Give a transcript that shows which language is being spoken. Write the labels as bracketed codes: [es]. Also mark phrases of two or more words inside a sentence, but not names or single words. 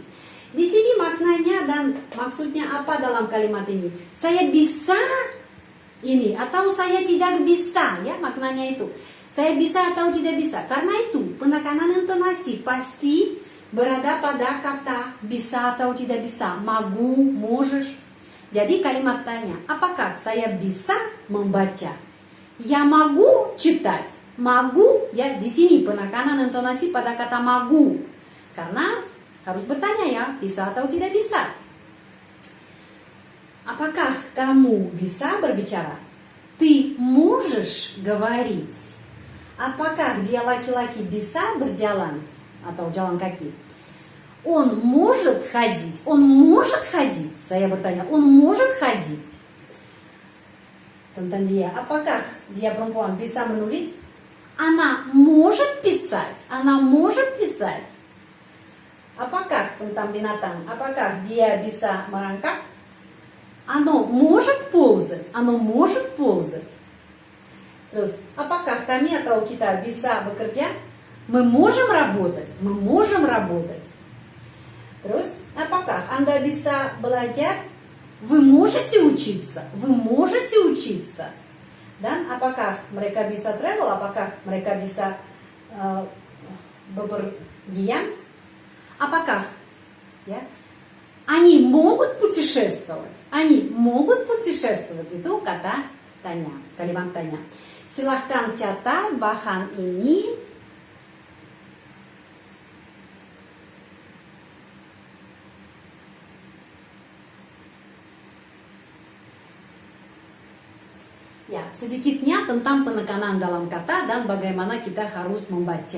[id] Di sini maknanya dan maksudnya apa dalam kalimat ini? Saya bisa ini atau saya tidak bisa, ya maknanya itu. Saya bisa atau tidak bisa. Karena itu penekanan intonasi pasti berada pada kata bisa atau tidak bisa. [ru] Могу, можешь. [id] Jadi kalimat tanya, apakah saya bisa membaca? [ru] Я могу читать. Могу, [id] ya di sini penekanan intonasi pada kata могу. Karena harus bertanya ya, bisa atau tidak bisa. Apakah kamu bisa berbicara? [ru] Ты можешь говорить? [id] Apakah dia laki-laki bisa berjalan atau jalan kaki? [ru] Он может ходить? Он может ходить? [id] Saya bertanya, [ru] он может ходить? [id] Tentang dia, apakah dia perempuan bisa menulis? [ru] Она может писать? Она может писать? [id] Apakah tentang binatang? Apakah dia bisa merangkak? [ru] Оно может ползать? Оно может ползать? [id] Terus, apakah kami atau kita bisa bekerja? [ru] Мы можем работать? Мы можем работать? [id] Terus, apakah Anda bisa belajar? [ru] Вы можете учиться? Вы можете учиться? [id] Dan apakah mereka bisa travel? Apakah mereka bisa bepergian? Apakah ya? [ru] Они могут путешествовать? Они могут путешествовать? [id] Itu kata tanya, kalimat tanya. Silahkan catat bahan ini. Ya, sedikitnya tentang penekanan dalam kata dan bagaimana kita harus membaca.